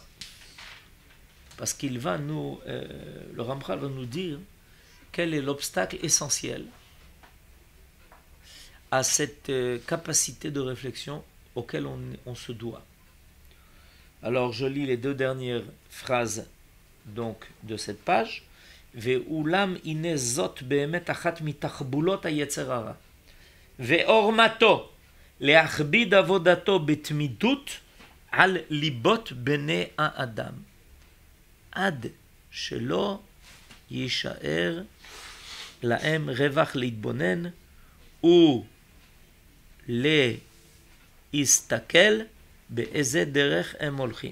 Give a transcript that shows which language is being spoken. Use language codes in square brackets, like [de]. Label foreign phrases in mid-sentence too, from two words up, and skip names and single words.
[fr] Parce qu'il va nous, le Ramchal va nous dire quel est l'obstacle essentiel à cette capacité de réflexion auquel on se doit. Alors je lis les deux dernières phrases donc de cette page. [he] ואולם הנה זאת באמת אחת מתחבולות היצר הרע. ועורמתו להכביד עבודתו בתמידות על ליבות בני האדם. עד שלא יישאר להם רווח להתבונן ולהסתכל באיזה דרך הם הולכים.